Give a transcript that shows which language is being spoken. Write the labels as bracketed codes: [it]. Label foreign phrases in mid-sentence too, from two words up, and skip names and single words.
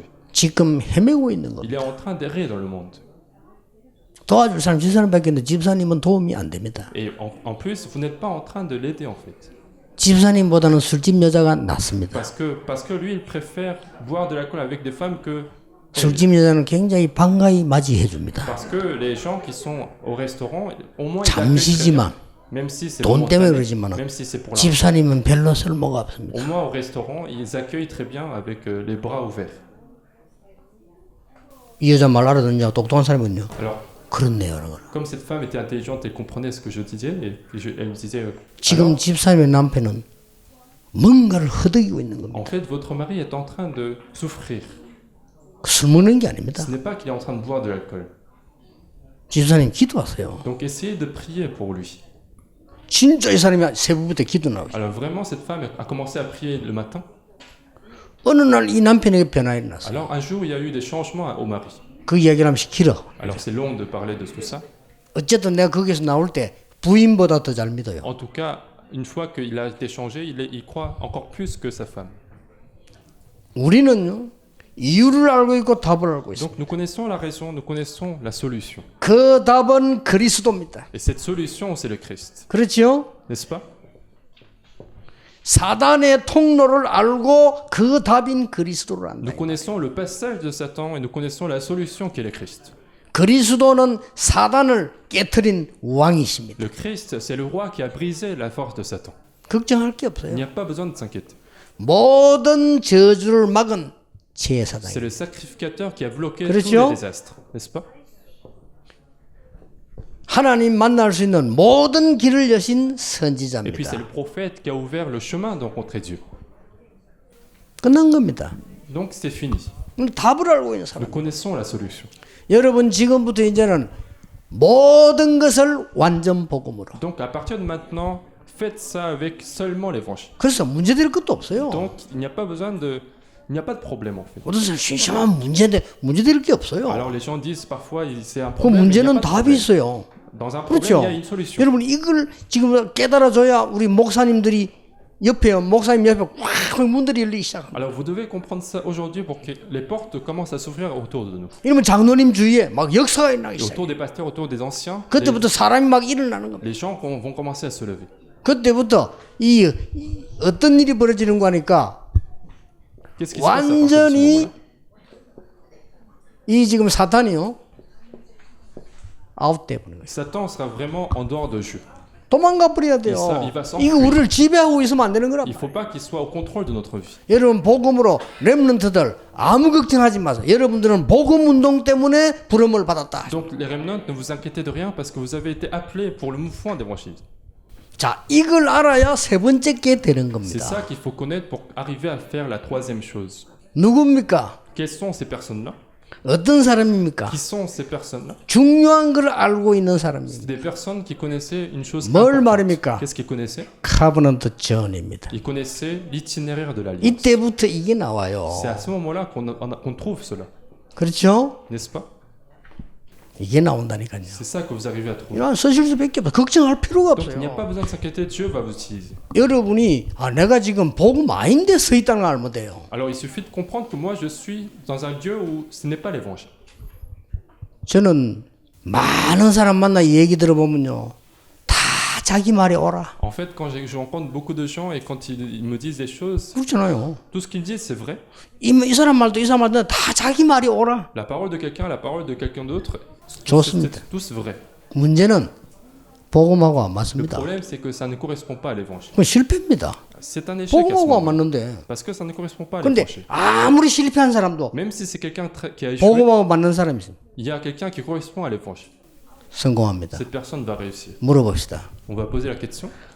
[ko] 지금 헤매고 있는 겁니다. [fr] Il est en train d'errer dans le monde. [ko] 도와줄 사람 집사님밖에 없는데 집사님은 도움이 안 됩니다. [fr] Et en plus, vous n'êtes pas en train de l'aider en fait. [ko] 집사님보다는 술집 여자가 낫습니다. [fr] Parce que lui, il préfère boire de l'alcool avec des femmes que... [ko] 술집 여자는 굉장히 반가이 맞이해 줍니다. [fr] Parce que les gens qui sont au restaurant, au moins ils accueillent très bien. [ko] 잠시지만 [fr] Même si c'est [ko] 돈 때문에 [fr] momentané, [ko] 그러지만 [fr] même si c'est pour l'argent. [ko] 집사님은 별로 쓸모가 없습니다. [fr] Au moins au restaurant, ils accueillent très bien avec les bras ouverts. [ko] 이 여자 말 알아듣냐? 똑똑한 사람은요. [fr] Alors, [ko] 그렇네요. 그런 거는. [fr] comme cette femme était intelligente, elle comprenait ce que je disais, et elle me disait... [ko] 지금 집사님의 남편은 뭔가를 허덕이고 있는 겁니다. [fr] En fait, votre mari est en train de souffrir. [ko] 술 먹는 게 아닙니다. [fr] Ce n'est pas qu'il est en train de boire de l'alcool. [ko] 집사님 기도하세요. [fr] Donc essayez de prier pour lui. [ko] 진짜 이 사람이 새벽부터 기도 나오죠. [fr] Alors vraiment, cette femme a commencé à prier le matin. [ko] 어느 날 이 남편에게 변화가 일어났어요. [fr] Alors un jour, il y a eu des changements au mari. [ko] 그 이야기를 하면 길어. [fr] Alors c'est long de parler de tout ça. [ko] 어쨌든 내가 거기서 나올 때 부인보다 더 잘 믿어요. [fr] En tout cas, une fois qu'il a été changé, il croit encore plus que sa femme. [ko] 우리는 이유를 알고 있고 답을 알고 있어요. [fr] Donc nous connaissons la raison, nous connaissons la solution. [ko] 그 답은 그리스도입니다. [fr] Et cette solution, c'est le Christ. [ko] 그렇죠? [fr] N'est-ce pas? [ko] 사단의 통로를 알고 그 답인 그리스도를 안다. [fr] Nous connaissons le passage de Satan et nous connaissons la solution qui est le Christ. [ko] 그리스도는 사단을 깨트린 왕이십니다. [fr] Le Christ, c'est le roi qui a brisé la force de Satan. [ko] 걱정할 게 [fr] Il [ko] 없어요. [fr] n'y a pas besoin de s'inquiéter. [ko] 모든 저주를 막은 [fr] C'est [ko] 제사장이에요. [fr] le sacrificateur qui a bloqué [ko] 그렇죠? [fr] tous les désastres. N'est-ce pas? [ko] 하나님 만날 수 있는 모든 길을 여신 [fr] Et puis c'est [ko] 선지자입니다. [fr] le prophète qui a ouvert le chemin de rencontrer Dieu. [ko] 끝난 겁니다. [fr] Donc c'est fini. [ko] 답을 알고 있는 사람. [fr] Nous connaissons la solution. [ko] 여러분 지금부터 이제는 모든 것을 완전 복음으로. [fr] Donc à partir de maintenant, faites ça avec seulement l'évangile. [ko] 그래서 문제될 것도 없어요. [fr] Donc il n'y a pas besoin de... Il n'y a pas de problème en fait. [ko] 어떤 사람 심심한 문제인데 문제될 게 없어요. [fr] Alors les gens disent parfois c'est un [ko] 그 [fr] problème. mais il n'y a [ko] 문제는 [fr] pas de [ko] 답이 [fr] problème. [ko] 있어요. [fr] Dans un problème, [ko] 그렇죠? [fr] il y a une solution. [ko] 여러분 이걸 지금 깨달아줘야 우리 목사님들이 옆에 목사님 옆에 꽉 문들이 열리기 시작합니다. [fr] Alors vous devez comprendre ça aujourd'hui pour que les portes commencent à s'ouvrir autour de nous. [ko] 이러면 장로님 주위에 막 역사가 일어나기 [fr] Et [ko] 시작해요. [fr] autour des pasteurs, autour des anciens, [ko] 그때부터 사람이 막 일어나는 겁니다. [fr] les gens vont commencer à se lever. [ko] 그때부터 이 어떤 일이 벌어지는 거 하니까 [fr] Qu'est-ce qui se passe à partir de ce [ko] 완전히 [fr] moment-là? [ko] 이 지금 사탄이요 아웃돼 버리는 거예요. [fr] Satan sera vraiment en dehors de jeu. [ko] 도망가 버려야 돼요. [fr] il va s'enfuir. [ko] 이거 우리를 지배하고 있으면 안 되는 거란 [fr] Il ne [ko] 말이에요. [fr] faut pas qu'il soit au contrôle de notre vie. [ko] 여러분 복음으로 렘넌트들 아무 걱정하지 마세요. 여러분들은 복음 운동 때문에 부름을 받았다. [fr] Donc les remnants, ne vous inquiétez de rien parce que vous avez été appelés pour le mouvement d'évangélisme. [ko] 자, 이걸 알아야 세 번째 게 되는 [fr] C'est [ko] 겁니다. [fr] ça qu'il faut connaître pour arriver à faire la troisième chose. [ko] 누굽니까? [fr] Quelles sont ces personnes-là? [ko] 어떤 사람입니까? [fr] Qui sont ces personnes-là? [ko] 중요한 걸 알고 있는 사람입니다. [fr] C'est des personnes qui connaissaient une chose [ko] 뭘 [fr] importante. [ko] 말입니까? [fr] Qu'est-ce qu'ils connaissaient? [ko] 카버넌트 전입니다. [fr] Ils connaissaient l'itinéraire de l'Alliance. [ko] 이때부터 이게 나와요. [fr] C'est à ce moment-là qu'on trouve cela, [ko] 그렇죠? [fr] n'est-ce pas? [ko] 이게 나온다니까요. [fr] C'est ça que vous arrivez à trouver. [ko] 이런 서실 수밖에 없어. 걱정할 필요가 [fr] Donc il n'y a pas [ko] 없어요. [fr] besoin de s'inquiéter, Dieu va vous utiliser. [ko] 여러분이 내가 지금 복음 아닌데 서 있다는 걸 알면 돼요. [fr] Alors il suffit de comprendre que moi je suis dans un lieu où ce n'est pas l'évangile. [ko] 저는 많은 사람 만나 얘기 들어보면요. 다 자기 말에 오라. [fr] En fait, quand je rencontre beaucoup de gens et quand ils me disent des choses, [ko] 그렇잖아요. [fr] tout ce qu'ils disent c'est vrai. [ko] 이 사람 말도 이 사람 말도 다 자기 말이 오라. [fr] La parole de quelqu'un, la parole de quelqu'un d'autre, [ko] 좋습니다. [fr] c'est tous vrai. [ko] 문제는 복음하고 안 [fr] Le [ko] 맞습니다. [fr] problème c'est que ça ne correspond pas à l'évangile. [ko] 그건 실패입니다. [fr] C'est un échec à ce [ko] 복음하고 안 [fr] moment. [ko] 맞는데. [fr] Parce que ça ne correspond pas à [ko] 근데 [fr] l'évangile. [ko] 아무리 실패한 사람도 [fr] Même si c'est quelqu'un qui a échoué, [ko] 복음하고 맞는 사람이 있습니다. [fr] il y a quelqu'un qui correspond à l'évangile. [ko] 성공합니다. [fr] Cette personne va réussir. [ko] 물어봅시다. [fr] On va poser la question.